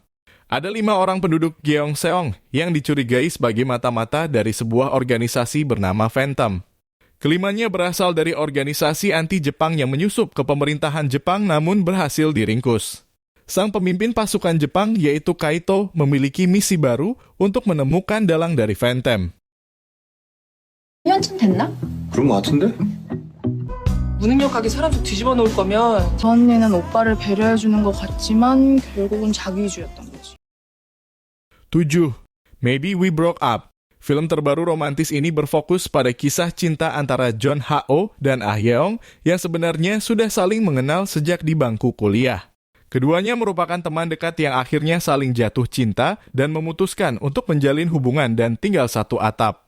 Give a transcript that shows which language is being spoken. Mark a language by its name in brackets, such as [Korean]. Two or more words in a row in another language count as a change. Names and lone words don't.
[Indonesian] Ada 5 orang penduduk Gyeongseong yang dicurigai sebagai mata-mata dari sebuah organisasi bernama Phantom. Kelimanya berasal dari organisasi anti-Jepang yang menyusup ke pemerintahan Jepang namun berhasil diringkus. Sang pemimpin pasukan Jepang, yaitu Kaito, memiliki misi baru untuk menemukan dalang dari Phantom. [Korean] 년쯤 됐나? 그런 거 같은데? 무능력하게 사람 속 뒤집어 놓을 거면 저 언니는 오빠를 배려해주는 것 같지만 결국은 자기주였던 거지. [Indonesian] 7. Maybe We Broke Up. Film terbaru romantis ini berfokus pada kisah cinta antara John Ha-oh dan Ah Yeong yang sebenarnya sudah saling mengenal sejak di bangku kuliah. Keduanya merupakan teman dekat yang akhirnya saling jatuh cinta dan memutuskan untuk menjalin hubungan dan tinggal satu atap.